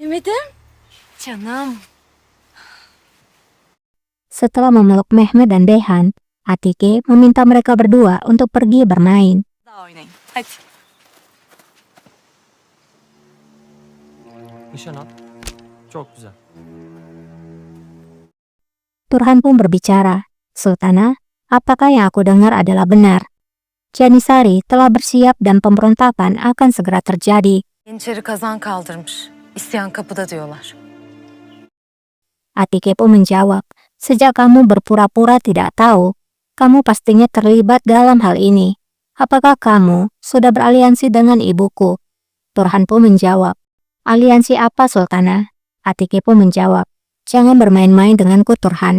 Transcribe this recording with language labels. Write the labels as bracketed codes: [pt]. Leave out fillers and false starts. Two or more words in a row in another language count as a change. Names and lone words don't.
[tr] Mehmet'im. Canım. [id] Setelah memeluk Mehmet dan Dehan, Atike meminta mereka berdua untuk pergi bermain. [tr] Daha oynayın. Hadi. Nişan al. Çok güzel. [id] Turhan pun berbicara, "Sultana, apakah yang aku dengar adalah benar? Canisari telah bersiap dan pemberontakan akan segera terjadi." [tr] Yeniçeri kazan kaldırmış. İsyan kapıda diyorlar. [id] Atike pun menjawab, "Sejak kamu berpura-pura tidak tahu, kamu pastinya terlibat dalam hal ini. Apakah kamu sudah beraliansi dengan ibuku?" Turhan pun menjawab, "Aliansi apa, Sultana?" Atike pun menjawab, "Jangan bermain-main denganku, Turhan.